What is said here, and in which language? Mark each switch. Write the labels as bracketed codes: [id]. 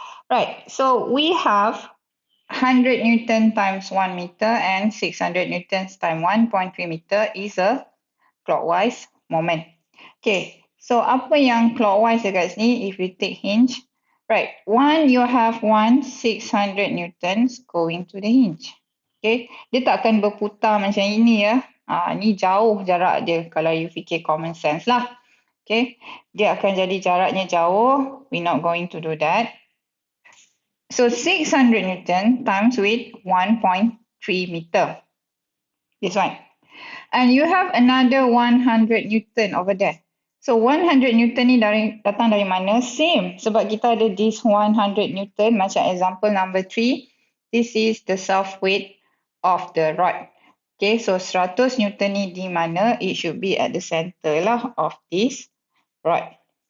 [en] Right, so we have 100 Newton times 1 meter and 600 Newtons times 1.3 meter is a clockwise moment. Okay, so [ms] apa yang clockwise dekat sini [en] if you take hinge? Right, one you have 600 Newtons going to the hinge. [ms] Okay, dia tak akan berputar macam ini ya. Ni jauh jarak dia kalau you fikir [en] common sense [ms] lah. Okay, dia akan jadi jaraknya jauh. [en] We're not going to do that. So 600 Newton times with 1.3 meter. This one. And you have another 100 Newton over there. [ms] So 100 Newton ni datang dari mana? Same. Sebab kita ada this 100 Newton macam example number 3. [en] This is the self weight of the rod. Okay, so 100 Newton [ms] ni di mana? [en] It should be at the center lah of this rod.